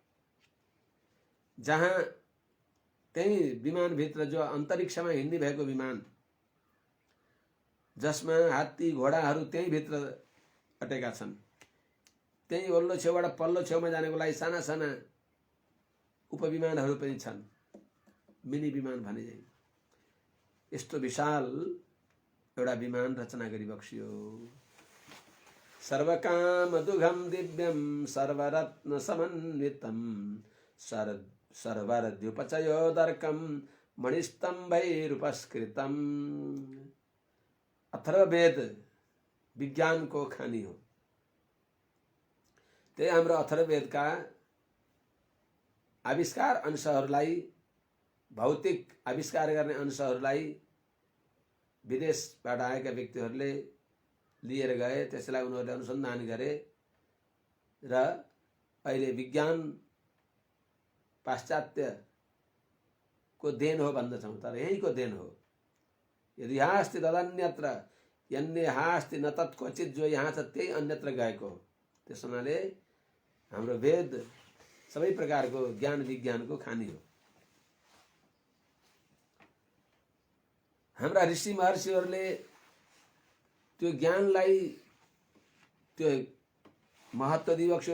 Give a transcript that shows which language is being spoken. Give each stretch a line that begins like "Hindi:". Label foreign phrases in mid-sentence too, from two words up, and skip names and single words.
Nepali: जहाँ त्यही विमानभित्र जो अन्तरिक्षमा हिँड्ने भएको विमान, जसमा हात्ती घोडाहरू त्यही भित्र अटेका छन्, त्यही वल्लो छेउबाट पल्लो छेउमा जानेको लागि साना साना उपविमानहरू पनि छन्, मिनी विमान भने चाहिँ। यस्तो विशाल एउटा विमान रचना गरी बक्सियो।
Sanskrit: सर्वकाम दुघम दिव्यम सर्वरत्न समन्वितम सर्वरद्युपचयोदर्कम मणिस्तंभैरुपस्कृतम।
Nepali: अथर्ववेद विज्ञान को खानी हो। त्यही हाम्रो अथर्ववेदका आविष्कार अंशहरूलाई, भौतिक आविष्कार गर्ने अंशहरूलाई विदेशबाट आएका व्यक्तिहरूले लिएर गए। त्यसलाई उनीहरूले अनुसन्धान गरे र अहिले विज्ञान पाश्चात्य को देन हो भन्दछौँ, तर यही को देन हो।
Sanskrit: यदि यहाँ अस्ति तदन्यत्र यन्ने हास्ति न तत् क्वचित,
Nepali: जो यहाँ छ त्यही अन्यत्र गएको हो। त्यस हुनाले हाम्रो वेद सबै प्रकारको ज्ञान विज्ञानको खानी हो। हाम्रा ऋषि महर्षिहरूले त्यो ज्ञानलाई, त्यो महत्त्व दिइबक्स्यो।